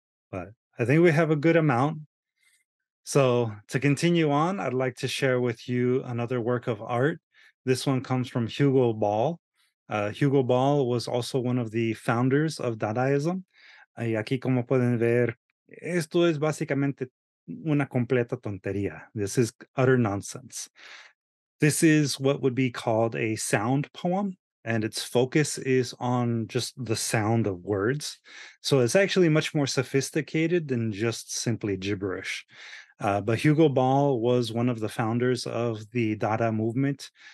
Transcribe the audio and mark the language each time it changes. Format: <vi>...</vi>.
<en>But I think we have a good amount. So to continue on, I'd like to share with you another work of art. This one comes from Hugo Ball. Hugo Ball was also one of the founders of Dadaism.</en> <es>Y aquí, como pueden ver, esto es básicamente una completa tontería.</es> <en>This is utter nonsense. This is what would be called a sound poem, and its focus is on just the sound of words. So it's actually much more sophisticated than just simply gibberish. But Hugo Ball was one of the founders of the Dada movement.</en>